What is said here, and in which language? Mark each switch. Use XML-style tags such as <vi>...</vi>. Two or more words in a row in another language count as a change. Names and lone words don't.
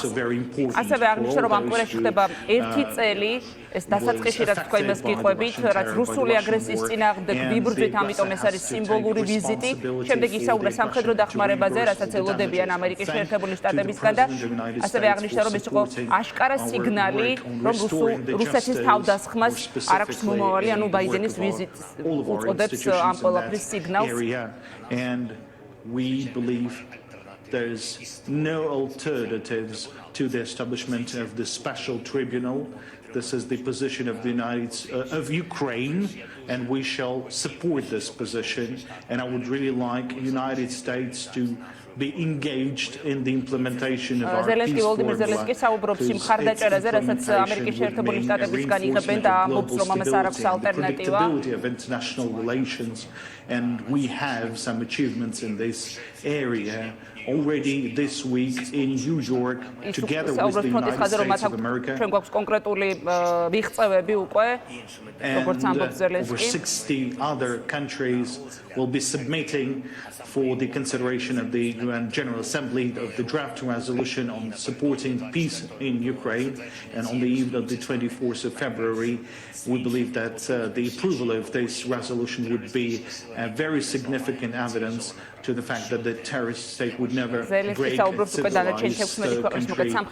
<ka>ასევე აღნიშნა, რომ ამ კვირაში ხდება 1 წელი, ეს დასაწყისში რაც თქვა იმას გიყვებით, რაც რუსული აგრესიის წინააღმდეგ ვიბრძვით, ამიტომ ეს არის სიმბოლური ვიზიტი. შემდეგ ისაუბრა სამხედრო დახმარებაზე, რასაც ელოდებიან ამერიკის შეერთებული შტატებისგან და ასევე აღნიშნა, რომ ეს იყო აშკარა სიგნალი, რომ რუსეთის თავდასხმას არ აქვს მომავალი, ანუ ბაიდენის ვიზიტს უწოდებს ამ ყველაფრის სიგნალს.</ka> <en>We believe there's no alternatives to the establishment of the special tribunal. This is the position of of Ukraine, and we shall support this position. And I would really like the United States to be engaged in the implementation of our peace formula.</en> <ka>ზელენსკი საუბრობს იმ ხარდაჭერაზე, რასაც ამერიკის შეერთებული შტატებისგან იღებენ და ამბობს, რომ ამას არ აქვს ალტერნატივა.</ka> <en>And we have some achievements in this area already this week in New York together with the United States of America.</en> <ka>ჩვენ გვაქვს კონკრეტული მიღწევები უკვე, როგორც ამბობს ზელენსკი.</ka> <en>Over 60 other countries will be submitting for the consideration of the UN General Assembly of the draft resolution on supporting peace in Ukraine. And on the eve of the 24th of February, we believe that the approval of this resolution would be very significant evidence to the fact that the terrorist state would never break civilized country.</en>